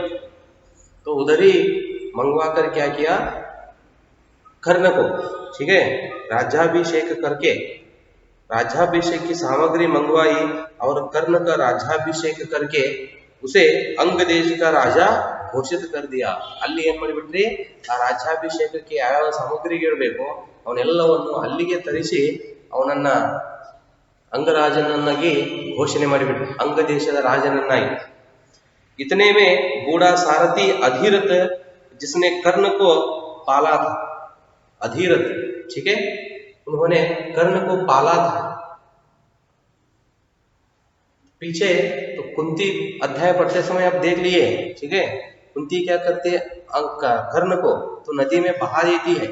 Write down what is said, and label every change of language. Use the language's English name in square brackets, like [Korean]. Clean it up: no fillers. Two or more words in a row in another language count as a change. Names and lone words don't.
[Hindi] तो उधर ही मंगवा कर क्या किया, कर्ण को, ठीक है, राज्याभिषेक करके राज्याभिषेक की सामग्री मंगवाई और कर्ण का राज्याभिषेक करके उसे अंग देश का राजा घोषित कर दिया. [Kannada] ಅಲ್ಲಿ ಏನ್ ಮಾಡಿಬಿಟ್ರಿ, ಆ ರಾಜ್ಯಾಭಿಷೇಕಕ್ಕೆ ಯಾವ ಸಾಮಗ್ರಿಗಳಿರಬೇಕು ಅವನ್ನೆಲ್ಲವನ್ನು ಅಲ್ಲಿಗೆ ತರಿಸಿ ಅವನನ್ನ ಅಂಗರಾಜನನ್ನಾಗಿ ಘೋಷಣೆ ಮಾಡಿಬಿಟ್ರು, अंग देशದ ರಾಜನನ್ನಾಗಿ. [Hindi] इतने में बूढ़ा सारथी अधीरथ जिसने कर्ण को पाला था, अधीरथ, ठीक है, उन्होंने कर्ण को पाला था. पीछे तो कुंती अध्याय पढ़ते समय आप देख लिए, ठीक है, कुंती क्या करते हैं, कर्ण को तो नदी में बहा देती है.